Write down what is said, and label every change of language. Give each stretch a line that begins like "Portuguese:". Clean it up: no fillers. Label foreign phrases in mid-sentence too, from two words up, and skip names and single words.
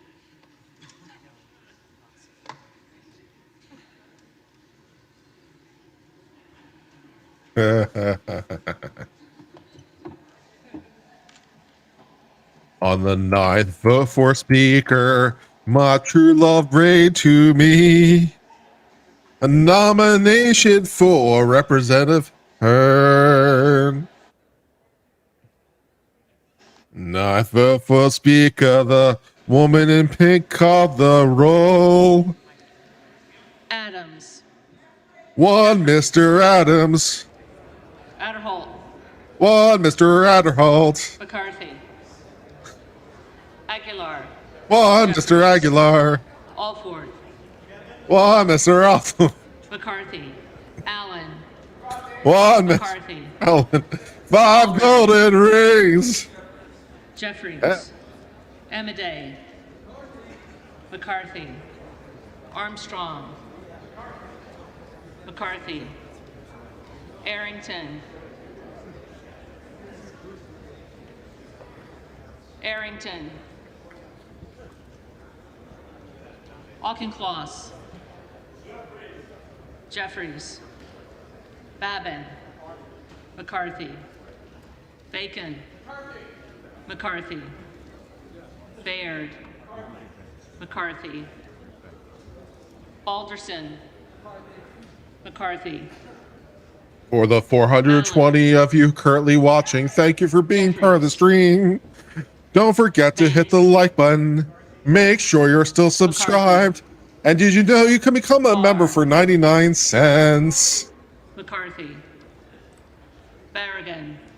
English: On the 9th vote for Speaker, my true love bring to me a nomination for Representative Hearn. 9th vote for Speaker, the woman in pink called the roll. Adams. 1 Mr. Adams. Adderholt. 1 Mr. Adderholt. McCarthy. Aguilar. 1 Mr. Aguilar. Alford. 1 Mr. Alford. McCarthy. Allen. 1 Mr. McCarthy. Allen. 5 golden rings. Jeffries. Amadei. McCarthy. Armstrong. McCarthy. Arrington. Arrington. Auchincloss. Jeffries. Babin. McCarthy. Bacon. McCarthy. Baird. McCarthy. Balderson. McCarthy. For the 420 of you currently watching, thank you for being part of the stream. Don't forget to hit the like button. Make sure you're still subscribed. And did you know you can become a member for 99 cents? McCarthy. Barragan.